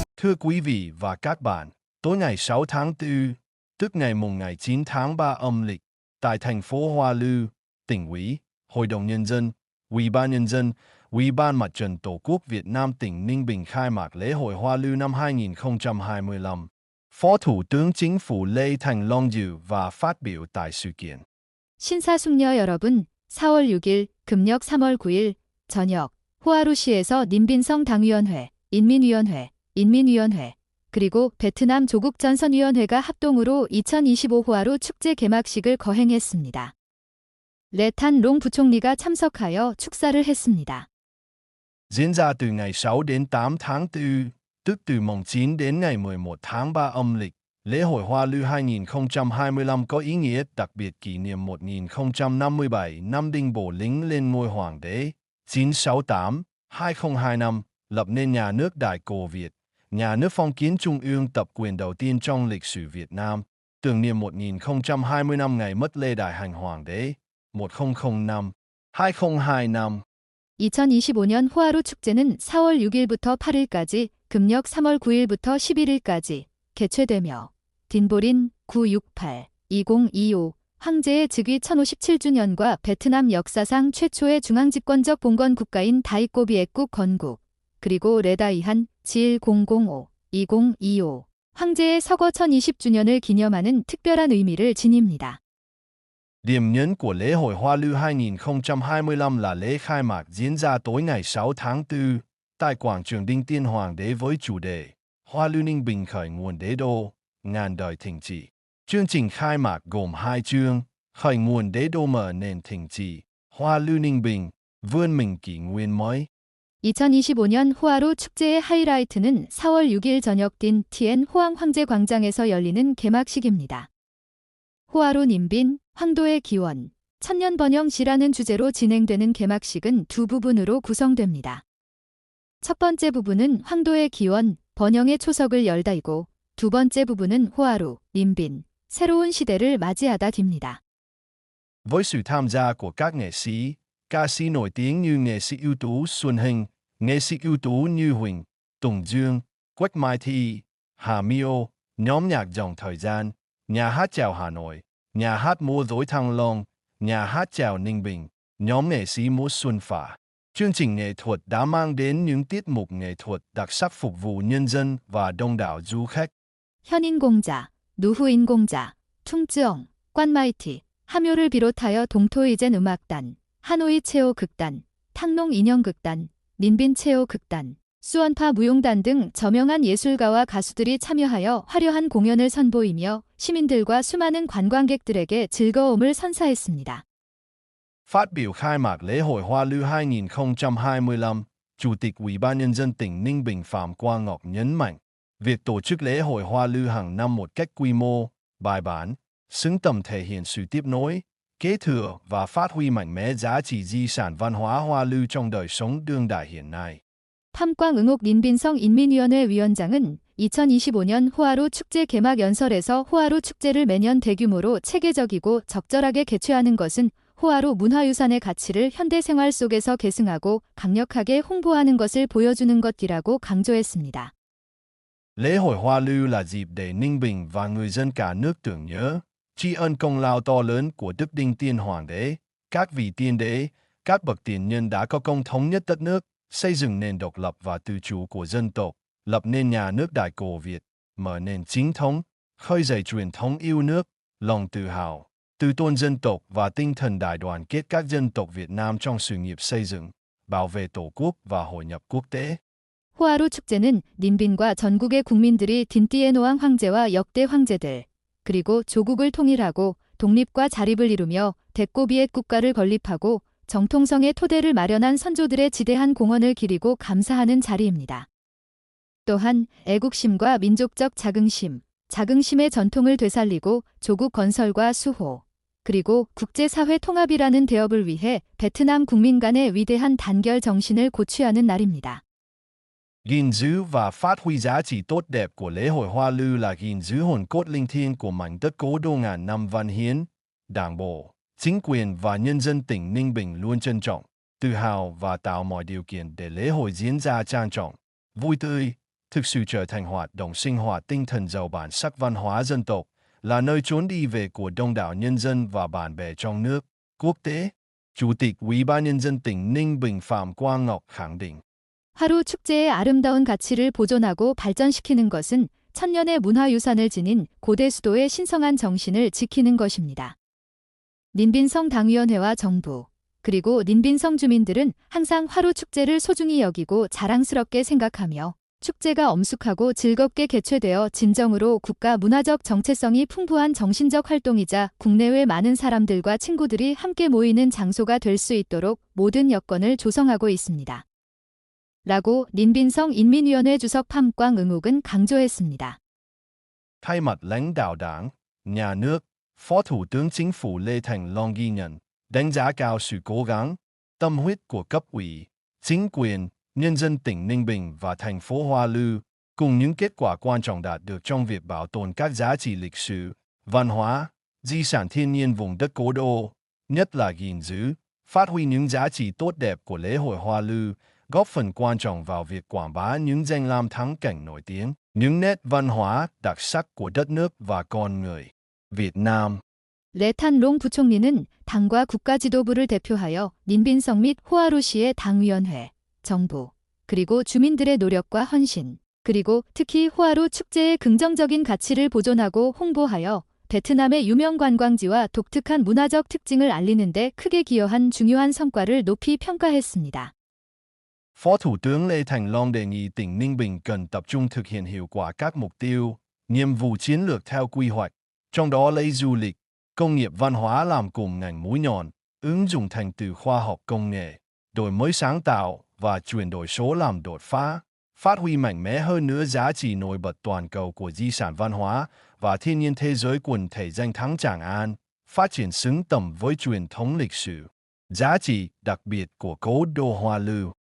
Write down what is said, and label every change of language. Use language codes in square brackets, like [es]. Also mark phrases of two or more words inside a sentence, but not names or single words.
[vi] Thưa quý vị và các bạn, tối ngày 6 tháng 4, tức ngày mùng ngày 9 tháng 3 âm lịch, tại thành phố Hoa Lư, tỉnh ủy, Hội đồng Nhân dân, Ủy ban Nhân dân, Ủy ban Mặt trận Tổ quốc Việt Nam tỉnh Ninh Bình khai mạc lễ hội Hoa Lư năm 2025. Phó Thủ tướng Chính phủ Lê Thành Long dự và phát biểu tại sự kiện. [ko] 신사숙녀 여러분, 4월 6일, 금력 3월 9일, 저녁, 호아루시에서 님빈성 당위원회, 인민위원회, 그리고 베트남 조국전선위원회가 합동으로 2025 호아루 축제 개막식을 거행했습니다. 레탄 롱 부총리가 참석하여 축사를 했습니다. [vi] Diễn ra từ ngày 6 đến 8 tháng 4, tức từ mùng 9 đến ngày 11 tháng 3 âm lịch, lễ hội Hoa Lư 2025 có ý nghĩa đặc biệt kỷ niệm 1057 năm Đinh Bộ Lĩnh lên ngôi hoàng đế, 968-2025, lập nên nhà nước Đại Cổ Việt, nhà nước phong kiến trung ương tập quyền đầu tiên trong lịch sử Việt Nam, tưởng niệm 1020 năm ngày mất Lê Đại Hành Hoàng đế, 1005-2025. [ko] 2025년 호아루 축제는 4월 6일부터 8일까지, 금력 3월 9일부터 11일까지 개최되며 딘보린 968-2025 황제의 즉위 1057주년과 베트남 역사상 최초의 중앙집권적 봉건 국가인 다이꼬비액국 건국, 그리고 레다이한 7100-2025 황제의 서거 1020주년을 기념하는 특별한 의미를 지닙니다. [vi] Điểm nhấn của lễ hội Hoa Lư 2025 là lễ khai mạc diễn ra tối ngày 6 tháng 4 tại quảng trường Đinh Tiên Hoàng đế với chủ đề Hoa Lư Ninh Bình khởi nguồn đế đô, ngàn đời thịnh trị. Chương trình khai mạc gồm 2 chương, khởi nguồn đế đô mở nền thịnh trị, Hoa Lư Ninh Bình, vươn mình kỷ nguyên mới. [ko] 2025년 호아루 축제의 하이라이트는 4월 6일 저녁 딘 티엔 호황 황제 광장에서 열리는 개막식입니다. 호아루 님빈, 황도의 기원, 천년 번영시라는 주제로 진행되는 개막식은 두 부분으로 구성됩니다. 첫 번째 부분은 황도의 기원, 번영의 초석을 열다이고, 두 번째 부분은 호아루, 님빈, 새로운 시대를 맞이하다입니다. [vi] Với sự tham gia của các nghệ sĩ, ca sĩ nổi tiếng như nghệ sĩ ưu tú Xuân Hinh, nghệ sĩ ưu tú như Huỳnh, Tùng Dương, Quách Mai Thi, Hà Miêu, nhóm nhạc dòng thời gian, nhà hát chào Hà Nội, nhà hát múa rối Thăng Long, nhà hát chào Ninh Bình, nhóm nghệ sĩ múa Xuân Phả. Chương trình nghệ thuật đã mang đến những tiết mục nghệ thuật đặc sắc phục vụ nhân dân và đông đảo du khách. [ko] 현인공자, 누후인공자, 퉁쯔엉, 꽌마이티, 하묘를 비롯하여 동토이젠 음악단, 하노이 체오 극단, 탕농 인형극단, 민빈 체오 극단, 수원파 무용단 등 저명한 예술가와 가수들이 참여하여 화려한 공연을 선보이며 시민들과 수많은 관광객들에게 즐거움을 선사했습니다. [vi] Phát biểu khai mạc lễ hội Hoa Lư 2025, Chủ tịch Ủy ban Nhân dân tỉnh Ninh Bình Phạm Quang Ngọc nhấn mạnh, việc tổ chức lễ hội Hoa Lư hàng năm một cách quy mô, bài bản, xứng tầm thể hiện sự tiếp nối, kế thừa và phát huy mạnh mẽ giá trị di sản văn hóa Hoa Lư trong đời sống đương đại hiện nay. [ko] 팜광응옥 닌빈성 인민위원회 위원장은 2025년 호아루 축제 개막 연설에서 호아루 축제를 매년 대규모로 체계적이고 적절하게 개최하는 것은 호아루 문화유산의 가치를 현대생활 속에서 계승하고 강력하게 홍보하는 것을 보여주는 것이라고 강조했습니다. [vi] Lễ hội Hoa Lư là dịp để Ninh Bình và người dân cả nước tưởng nhớ, tri ân công lao to lớn của Đức Đinh Tiên Hoàng đế, các vị tiên đế, các bậc tiền nhân đã có công thống nhất đất nước, xây dựng nền độc lập và tự chủ của dân tộc, lập nên nhà nước Đại Cổ Việt, mở nền chính thống, khơi dậy truyền thống yêu nước, lòng tự hào, tự tôn dân tộc và tinh thần đại đoàn kết các dân tộc Việt Nam trong sự nghiệp xây dựng, bảo vệ Tổ quốc và hội nhập quốc tế. [ko] 호아루 축제는 닌빈과 전국의 국민들이 딘띠에노왕 황제와 역대 황제들, 그리고 조국을 통일하고 독립과 자립을 이루며 대꼬비의 국가를 건립하고 정통성의 토대를 마련한 선조들의 지대한 공헌을 기리고 감사하는 자리입니다. 또한 애국심과 민족적 자긍심의 전통을 되살리고 조국 건설과 수호, 그리고 국제사회 통합이라는 대업을 위해 베트남 국민 간의 위대한 단결 정신을 고취하는 날입니다. [vi] Gìn giữ và phát huy giá trị tốt đẹp của lễ hội Hoa Lư là gìn giữ hồn cốt linh thiêng của mảnh đất cố đô ngàn năm văn hiến, Đảng bộ, chính quyền và nhân dân tỉnh Ninh Bình luôn trân trọng, tự hào và tạo mọi điều kiện để lễ hội diễn ra trang trọng, vui tươi, thực sự trở thành hoạt động sinh hoạt tinh thần giàu bản sắc văn hóa dân tộc, là nơi trốn đi về của đông đảo nhân dân và bạn bè trong nước, quốc tế. Chủ tịch Ủy ban Nhân dân tỉnh Ninh Bình Phạm Quang Ngọc khẳng định. [ko] 하루 축제의 아름다운 가치를 보존하고 발전시키는 것은 천년의 문화유산을 지닌 고대 수도의 신성한 정신을 지키는 것입니다. 닌빈성 당위원회와 정부, 그리고 닌빈성 주민들은 항상 화로 축제를 소중히 여기고 자랑스럽게 생각하며 축제가 엄숙하고 즐겁게 개최되어 진정으로 국가 문화적 정체성이 풍부한 정신적 활동이자 국내외 많은 사람들과 친구들이 함께 모이는 장소가 될 수 있도록 모든 여건을 조성하고 있습니다. 라고 닌빈성 인민위원회 주석 Phạm Quang Ngọc 강조했습니다. [vi] Thay mặt lãnh đạo Đảng, Nhà nước, Phó Thủ tướng Chính phủ Lê Thành Long ghi nhận, đánh giá cao sự cố gắng, tâm huyết của cấp ủy, chính quyền, nhân dân tỉnh Ninh Bình và thành phố Hoa Lư, cùng những kết quả quan trọng đạt được trong việc bảo tồn các giá trị lịch sử, văn hóa, di sản thiên nhiên vùng đất cố đô, nhất là gìn giữ, phát huy những giá trị tốt đẹp của lễ hội Hoa Lư, góp phần quan trọng vào việc quảng bá những danh lam thắng cảnh nổi tiếng, những nét văn hóa đặc sắc của đất nước và con người Việt Nam. [ko] 레탄롱 부총리는 당과 국가 지도부를 대표하여 닌빈성 및 호하루시의 당위원회, 정부, 그리고 주민들의 노력과 헌신, 그리고 특히 호하루 축제의 긍정적인 가치를 보존하고 홍보하여 베트남의 유명 관광지와 독특한 문화적 특징을 알리는 데 크게 기여한 중요한 성과를 높이 평가했습니다. [vi] Phó Thủ tướng Lê Thành Long đề nghị tỉnh Ninh Bình cần tập trung thực hiện hiệu quả các mục tiêu, nhiệm vụ chiến lược theo quy hoạch, trong đó lấy du lịch, công nghiệp văn hóa làm cùng ngành mũi nhọn, ứng dụng thành tựu khoa học công nghệ, đổi mới sáng tạo và chuyển đổi số làm đột phá, phát huy mạnh mẽ hơn nữa giá trị nổi bật toàn cầu của di sản văn hóa và thiên nhiên thế giới quần thể danh thắng Tràng An, phát triển xứng tầm với truyền thống lịch sử, giá trị đặc biệt của cố đô Hoa Lư.